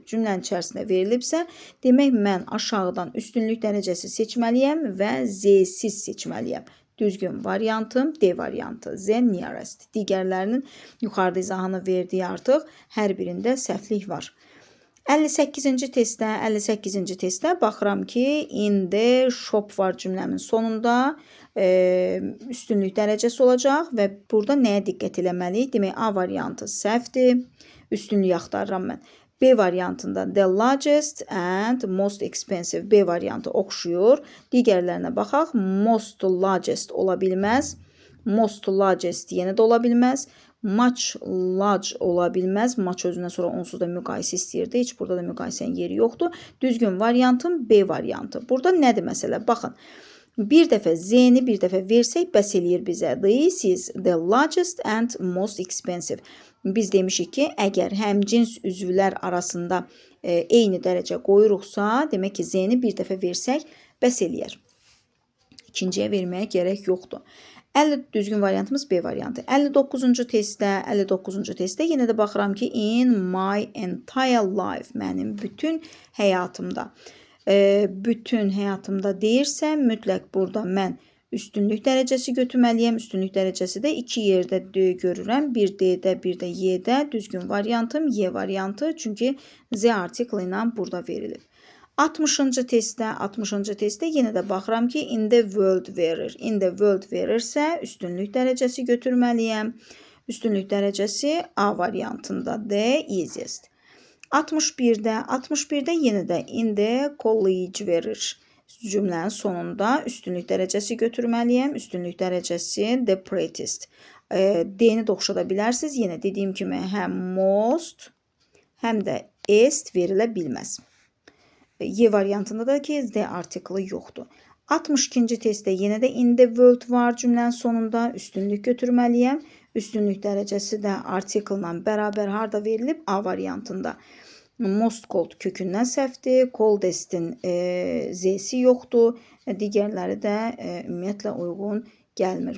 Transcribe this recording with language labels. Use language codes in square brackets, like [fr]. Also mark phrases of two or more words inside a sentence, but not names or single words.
[az] Cümlənin içərisində verilibsə, demək mən aşağıdan üstünlük dərəcəsi seçməliyəm və Z-siz seçməliyəm. Düzgün variantım D variantı. [en] Z nearest. [az] Digərlərinin yuxarıda izahını verdiyi artıq hər birində səhvlik var. 58-ci testdə baxıram ki, [en] in the shop [az] var cümləmin sonunda üstünlük dərəcəsi olacaq və burada nəyə diqqət eləməliyik? Demək, A variantı səhvdir. Üstünlük axtarıram mən. [en] B variantında the largest and most expensive. [az] B variantı oxşuyur. Digərlərinə baxaq. [en] Most largest [az] ola bilməz. [en] Most largest [az] yenə də ola bilməz. [en] Much large [az] ola bilməz. Much özündən sonra onsuz da müqayisə istəyirdi. Heç burada da müqayisənin yeri yoxdur. Düzgün variantım B variantı. Burada nədir məsələ? Baxın. Bir dəfə Z-ni bir dəfə versək bəs eləyir bizə. [en] This is the largest and most expensive. [az] Biz demişik ki, əgər həmcins üzvlər arasında eyni dərəcə qoyuruqsa, demək ki, Z-ni bir dəfə versək bəs eləyər. İkinciyə verməyə gərək yoxdur. Düzgün variantımız B variantı. 59-cu testdə yenə də baxıram ki, [en] in my entire life, [az] mənim bütün həyatımda. Bütün həyatımda deyirsə, mütləq burada mən üstünlük dərəcəsi götürməliyəm. Üstünlük dərəcəsi də iki yerdə görürəm. Bir D-də, bir də Y-də. Düzgün variantım Y variantı. Çünki Z artiklı ilə burada verilib. 60-cı testdə yenə də baxıram ki, [en] in the world [az] verir. [en] In the world [az] verirsə, üstünlük dərəcəsi götürməliyəm. Üstünlük dərəcəsi A variantında D, easiest. 61-də yenə də [en] in the college [az] verir. Cümlənin sonunda üstünlük dərəcəsi götürməliyəm. Üstünlük dərəcəsi [en] the prettiest. [az] D-ni də oxşada bilərsiniz. Yenə dediyim kimi həm most, həm də est verilə bilməz. Y variantında da ki the artiklı yoxdur. 62-ci testdə yenə də [en] in the world [az] var cümlənin sonunda. Üstünlük götürməliyəm. Üstünlük dərəcəsi də artikllə bərabər harda verilib? A variantında. [en] Most cold [az] kökündən səhvdir. Coldest'in z'si yoxdur. Digərləri də ümumiyyətlə uyğun gəlmir.